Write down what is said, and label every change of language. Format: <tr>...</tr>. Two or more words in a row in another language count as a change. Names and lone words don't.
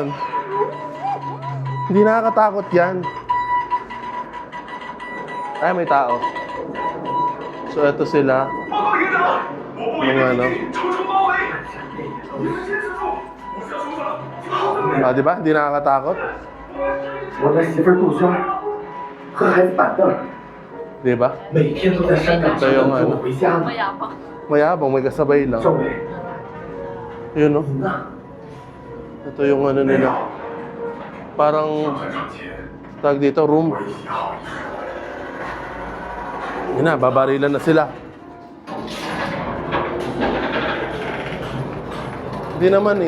<tl>Hindi nakakatakot yan. Ay, may tao. So, eto sila. Mga ano. Ah, di ba? Hindi nakakatakot?</tl> <zh>我的媳妇儿杜鹃和孩子板凳，</zh> <tl>Di ba?</tl> <zh>每天都在山岗上等着我回家呢。</zh> <tl>Mayabang. Mayabang, may kasabay lang.</tl> <zh>赵伟，</zh> <tl>Yun, no?</tl> <zh>您呢？</zh> <tl>Ito yung ano nila. Parang, tag dito, room. Yun na, babarilan na sila. Hindi naman eh.</tl>